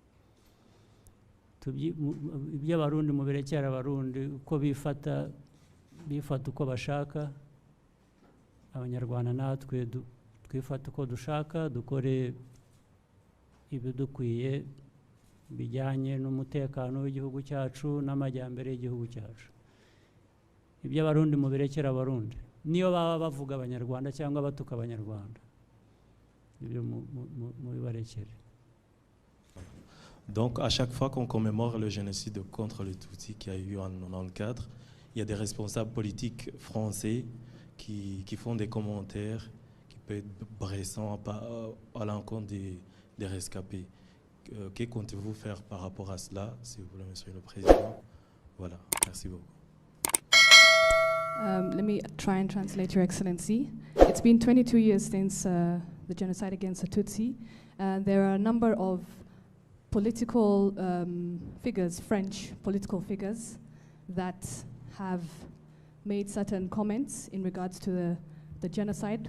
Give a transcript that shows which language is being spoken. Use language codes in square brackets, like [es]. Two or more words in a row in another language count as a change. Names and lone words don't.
[rw] Iby'abarundi mu birekera abarundi uko bifata uko bashaka, abanyarwanda natwe twifata uko dushaka, dukore ibidukwiye bijyanye n'umutekano w'igihugu cyacu n'amajyambere y'igihugu cyacu. Iby'abarundi mu birekera abarundi, niyo baba bavuga abanyarwanda cyangwa batuka abanyarwanda, ibyo mu bibarekere. [fr] Donc à chaque fois qu'on commémore le génocide contre les Tutsis qui a eu en 94, il y a des responsables politiques français qui font des commentaires qui peuvent être bressants à l'encontre des rescapés. Que comptez-vous faire par rapport à cela, s'il vous plaît, Monsieur le Président? Voilà, merci beaucoup. [en] Let me try and translate, Your Excellency. It's been 22 years since the genocide against the Tutsi. There are a number of political figures, French political figures, that have made certain comments in regards to the genocide.